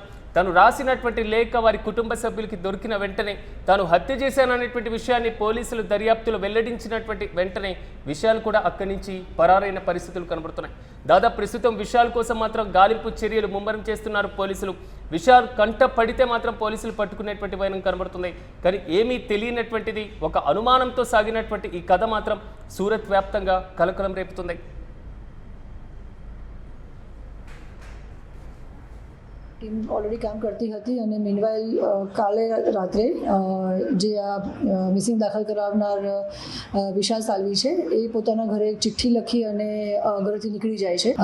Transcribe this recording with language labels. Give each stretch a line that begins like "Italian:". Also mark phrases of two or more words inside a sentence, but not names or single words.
Telugu: తను రాసినటువంటి లేఖ వారి కుటుంబ సభ్యులకి దొరికిన వెంటనే తాను హత్య చేశాననేటువంటి విషయాన్ని పోలీసులు దర్యాప్తులో వెల్లడించినటువంటి వెంటనే విశాల్ కూడా అక్కడి నుంచి పరారైన పరిస్థితులు కనబడుతున్నాయి. దాదాపు ప్రస్తుతం విశాల్ కోసం మాత్రం గాలింపు చర్యలు ముమ్మరం చేస్తున్నారు పోలీసులు. విశాల్ కంట పడితే మాత్రం పోలీసులు పట్టుకునేటువంటి వైనం కనబడుతుంది. కానీ ఏమీ తెలియనటువంటిది, ఒక అనుమానంతో సాగినటువంటి ఈ కథ మాత్రం సూరత్ వ్యాప్తంగా కలకలం రేపుతుంది.
Gujarati: ટીમ ઓલરેડી કામ કરતી હતી અને મીનવાઇલ કાલે રાત્રે જે આ મિસિંગ દાખલ કરાવનાર વિશાલ સાલ્વી છે એ પોતાના ઘરે એક ચિઠ્ઠી લખી અને ઘરેથી નીકળી જાય છે.